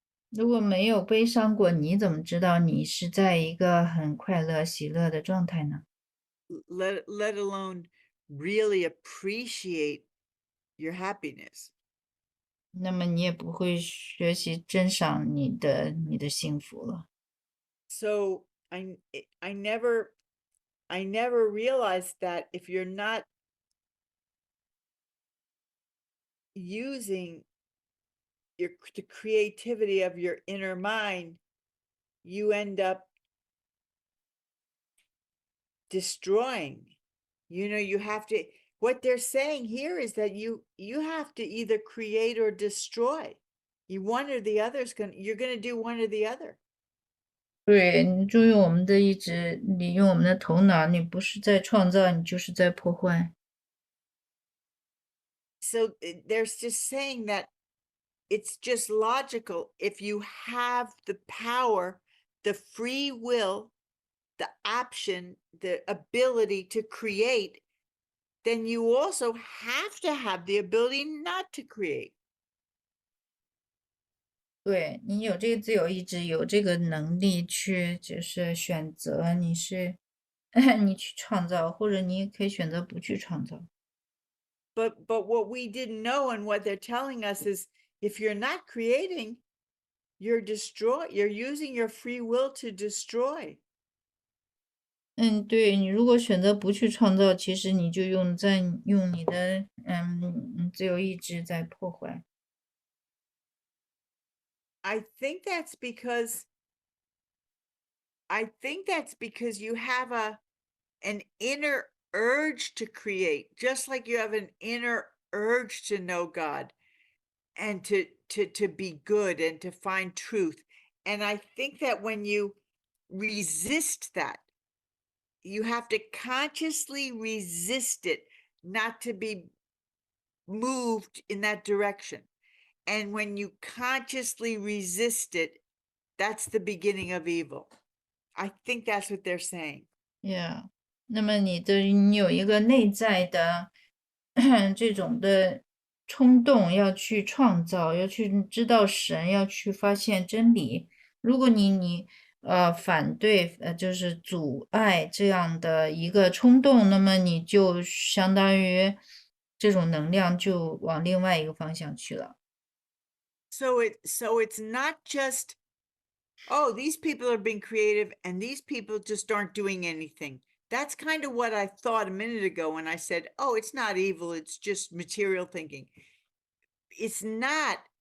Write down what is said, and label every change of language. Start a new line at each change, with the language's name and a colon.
Chinese: 如果没有悲伤过，你怎么知道你是在一个很快乐、喜乐的状态呢？
English: Let alone really appreciate your happiness.
Chinese: 那么你也不会学习珍赏你的幸福了。
English: So I never realized that if you're not using the creativity of your inner mind, you end up destroying. You have to, what they're saying here is that you have to either create or destroy. One or the other you're going to do one or the other.
Chinese: 对，你就用我们的意志，你用我们的头脑，你不是在创造，你就是在破坏。
English: So they're just saying that it's just logical. If you have the power, the free will, the option, the ability to create, then you also have to have the ability not to create.
Chinese: 对，你有这个自由意志，有这个能力去就是选择你是你去创造，或者你也可以选择不去创造。
English: But what we didn't know and what they're telling us is if you're not creating, you're using your free will to destroy.
Chinese: 嗯，对，你如果选择不去创造，其实你就用你的自由意志在破坏。
English: I think that's because you have an inner urge to create, just like you have an inner urge to know God and to be good and to find truth. And I think that when you resist that, you have to consciously resist it, not to be moved in that direction. And when you consciously resist it, that's the beginning of evil. I think that's what they're saying.
Chinese: Yeah，那么你有一个内在的这种的冲动，要去创造，要去知道神，要去发现真理。如果你反对就是阻碍这样的一个冲动，那么你就相当于这种能量就往另外一个方向去了。
English: So it's not just, oh, these people are being creative and these people just aren't doing anything. That's kind of what I thought a minute ago when I said, oh, it's not evil, it's just material thinking. It's not.